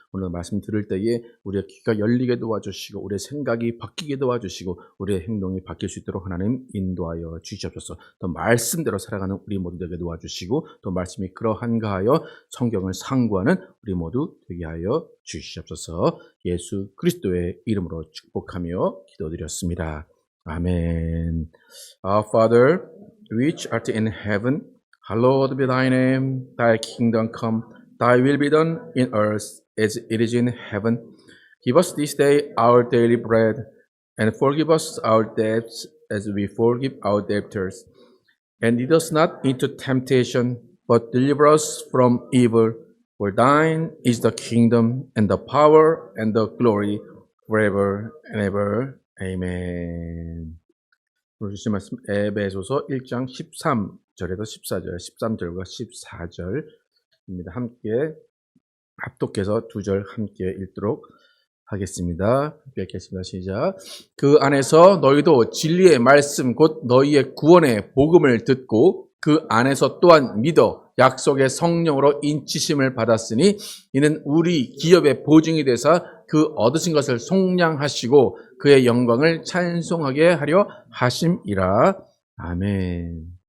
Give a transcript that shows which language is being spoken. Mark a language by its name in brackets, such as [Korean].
[Korean] 오늘 말씀 들을 때에 우리의 귀가 열리게 도와주시고 우리의 생각이 바뀌게 도와주시고 우리의 행동이 바뀔 수 있도록 하나님 인도하여 주시옵소서. 또 말씀대로 살아가는 우리 모두 되게 도와주시고 또 말씀이 그러한가 하여 성경을 상고하는 우리 모두 되게 하여 주시옵소서. 예수 그리스도의 이름으로 축복하며 기도드렸습니다. 아멘. [English] Our Father, which art in heaven, hallowed be thy name. Thy kingdom come, thy will be done in earth as it is in heaven. Give us this day our daily bread, and forgive us our debts as we forgive our debtors. And lead us not into temptation, but deliver us from evil. For thine is the kingdom, and the power, and the glory, forever and ever. Amen. [Korean] 오늘 주신 말씀 에베소서 1장 13절에서 14절, 13절과 14절입니다. 함께 합독해서 두 절 함께 읽도록 하겠습니다. 함께 읽겠습니다. 시작. 그 안에서 너희도 진리의 말씀 곧 너희의 구원의 복음을 듣고 그 안에서 또한 믿어 약속의 성령으로 인치심을 받았으니 이는 우리 기업의 보증이 되사 그 얻으신 것을 속량하시고 그의 영광을 찬송하게 하려 하심이라. 아멘.